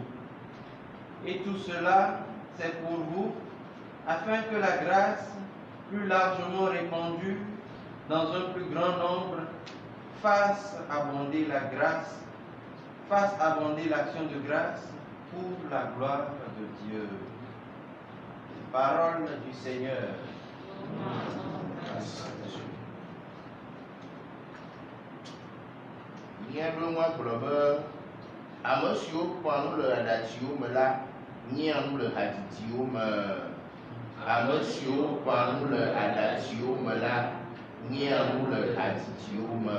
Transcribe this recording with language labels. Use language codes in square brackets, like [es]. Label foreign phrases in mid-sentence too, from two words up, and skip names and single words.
[fr] Et tout cela, c'est pour vous, afin que la grâce, plus largement répandue dans un plus grand nombre, fasse abonder l'action de grâce pour la gloire de Dieu. Parole du Seigneur. [ee] Nye ɖo ŋua gblɔ be ame siwo kpɔa nu le aɖatsiwo me la nyea nu le hadzidziwo me. Ame siwo kpɔa nu le aɖatsiwo me la nyea nu le hadzidziwo me.